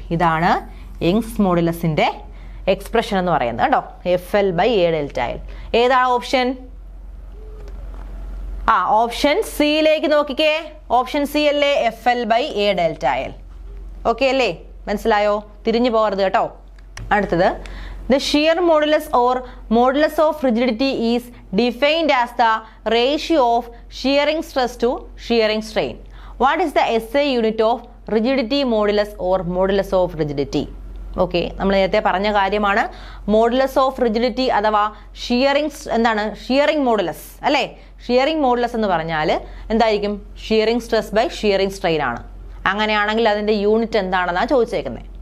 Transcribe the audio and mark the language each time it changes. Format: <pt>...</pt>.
<ml>ഇതാണ് Young's മോഡുലസിന്റെ expression എന്ന് പറയുന്നത് കേട്ടോ.</ml> <en>F L by A delta L.</en> <ml>ഏതാണ് ഓപ്ഷൻ? ഓപ്ഷൻ സിയിലേക്ക് നോക്കിക്കേ. ഓപ്ഷൻ സി അല്ലേ</ml> <en>F L by A delta L.</en> <ml>Okay അല്ലേ? മനസ്സിലായോ? തിരിഞ്ഞു പോകരുത് കേട്ടോ. അടുത്തത്,</ml> <en>the shear modulus or modulus of rigidity is defined as the ratio of shearing stress to shearing strain. What is the SI unit of rigidity modulus or modulus of rigidity?</en> <ml>Okay, നമ്മൾ നേരത്തെ പറഞ്ഞ കാര്യമാണ് modulus of rigidity അഥവാ shearing. എന്താണ് shearing modulus അല്ലേ? Shearing modulus എന്ന് പറഞ്ഞാൽ എന്തായിരിക്കും? Shearing stress by shearing strain ആണ്. അങ്ങനെയാണെങ്കിൽ അതിന്റെ യൂണിറ്റ് എന്താണെന്നാണ് ചോദിച്ചേക്കുന്നത്.</ml>